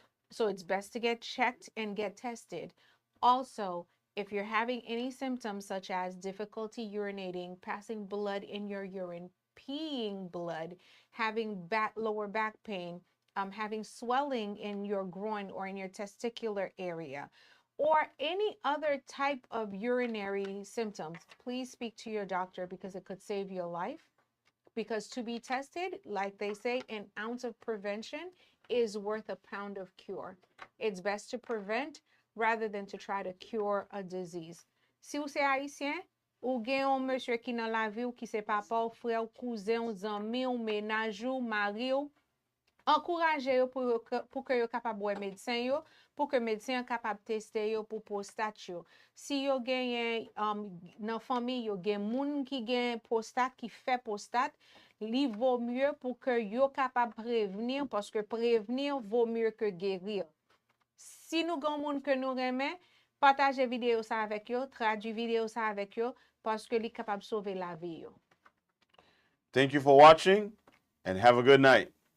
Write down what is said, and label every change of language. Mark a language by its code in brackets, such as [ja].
[en] So it's best to get checked and get tested. Also, if you're having any symptoms such as difficulty urinating, passing blood in your urine, peeing blood, having lower back pain, having swelling in your groin or in your testicular area, or any other type of urinary symptoms, please speak to your doctor, because it could save your life. Because to be tested, like they say, an ounce of prevention is worth a pound of cure. It's best to prevent rather than to try to cure a disease. [ht] Si ou se haïtien, ou gen yon monsieur qui nan la vie ou qui se papa ou frère ou cousin ou zanmi ou ménage ou mari ou, encourage yo pour que yo capable wè médecin yo, pour que médecin capable tester yo pour prostate yo. Si yo gen nan famille yo gen moun qui gen prostate, qui fait prostate, li vaut mieux pour que yo capable prévenir, parce que prévenir vaut mieux que guérir. Si nous gen moun que nous remen, partage vidéo ça avec yo, traduit vidéo ça avec yo, parce que li capable sauver la vie yo. [en] Thank you for watching, and have a good night.